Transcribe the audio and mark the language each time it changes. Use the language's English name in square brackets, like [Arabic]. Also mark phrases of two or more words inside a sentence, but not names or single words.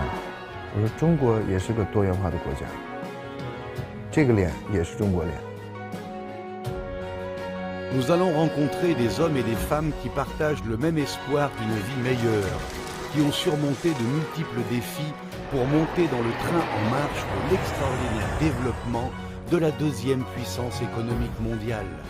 [Chinese] 我说中国也是个多元化的国家，这个脸也是中国脸。 [French] Nous allons rencontrer des hommes et des femmes qui partagent le même espoir d'une vie meilleure, qui ont surmonté de multiples défis pour monter dans le train en marche de l'extraordinaire développement de la deuxième puissance économique mondiale.